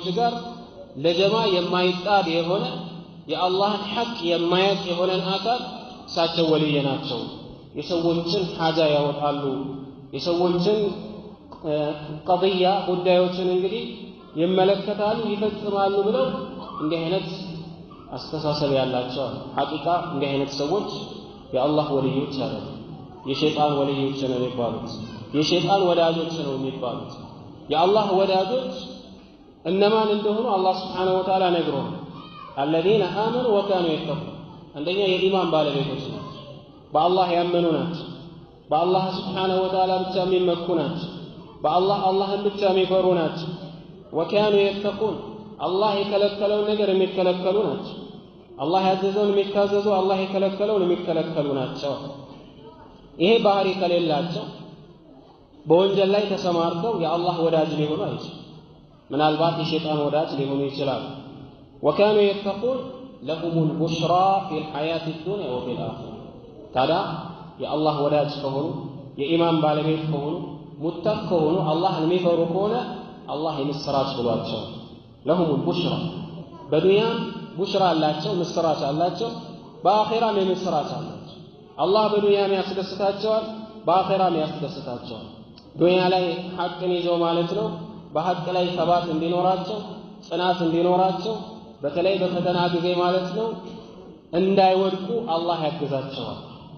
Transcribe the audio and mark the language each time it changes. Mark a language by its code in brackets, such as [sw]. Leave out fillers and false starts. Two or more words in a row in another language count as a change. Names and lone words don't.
[am] ጋር ለጀማዓ የማይጣድ የሆነ የአላህን ሐቅ የማያውቅ የሆነን አካል እሳቸው ወልይ ናቸው የሰዎችን ሐጃ ያወጣሉ የሰዎችን ቀضያ ጉዳዮችን እንግዲህ ይመለከታሉ ይፈጽማሉ ብለው እንዲህ አይነት አስተሳሰብ ያላቸው ሐቂቃ እንዲህ አይነት ሰዎች የአላህ ወልዮች አይደሉም የሸይጣን ወልዮች ነው የሚባሉት የሸይጣን ወዳጆች ነው የሚባሉት የአላህ ወዳጆች እነማን እንደሆኑ አላህ [ar] سبحانه وتعالى [am] ነግሮናል [ar] الذين آمنوا وكانوا يتقون [am] አንደኛ የኢማን ባለቤቶች ናቸው በአላህ ያመኑ ናቸው በአላህ [ar] سبحانه وتعالى [am] ብቻ የሚመኩ ናቸው በአላህን ብቻ የሚፈሩ ናቸው [ar] وكانوا يتقون [am] አላህ የከለከለውን ነገር የሚከለከሉ ናቸው አላህ ያዘዘውን የሚታዘዙ አላህ የከለከለውን የሚከለከሉ ናቸው ይሄ ባህሪ ከሌላቸው በወንጀል ላይ ተሰማርተው የአላህ ወዳጅ ሊሆኑ አይችሉም ምናልባት የሸይጣን ወዳጅ ሊሆኑ ይችላሉ [ar] وكانوا يتقون لهم البشرى في الحياة الدنيا وفي [am] الآخرة ታዲያ የአላህ ወዳጅ ከሆኑ የኢማን ባለቤት ከሆኑ ሙተቅ ከሆኑ አላህን የሚፈሩ ከሆነ አላህ የምስራች ብሏቸው [ar] لهم البشرى [am] በዱንያ ቡሽራ አላቸው ምስራች አላቸው በአኺራም የምስራች አላቸው አላህ በዱንያም ያስደስታቸዋል በአኺራም ያስደስታቸዋል ዱንያ ላይ ሐቅን ይዘው ማለት ነው በሐቅ ላይ ሰባት እንዲኖራቸው ጽናት እንዲኖራቸው በተለይ በፈተና ጊዜ ማለት ነው እንዳይወድቁ አላህ ያግዛቸዋል